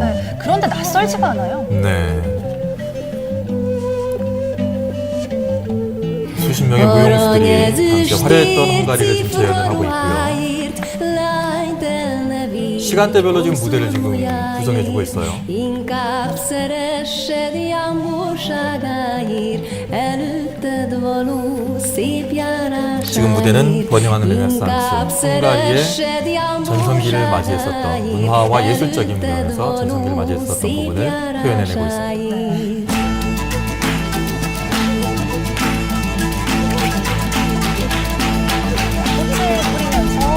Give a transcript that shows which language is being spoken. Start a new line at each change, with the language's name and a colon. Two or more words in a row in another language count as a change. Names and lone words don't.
Korean: 네, 그런데 낯설지가 않아요. 네. 수십 명의 무용수들이 당시 화려했던 헝가리를 지금 재현을 하고 있고요. 시간대별로 지금 무대를 지금 구성해주고 있어요.
Hungarian: Inkább szeressed jámborságáért, előtted való szép járásáért.
Korean: 지금 무대는 번영하는 르네상스, 헝가리의 전성기를 맞이했었던 문화와 예술적인 면에서 전성기를 맞이했었던 부분을 표현해내고 있습니다. 꽃을 뿌리면서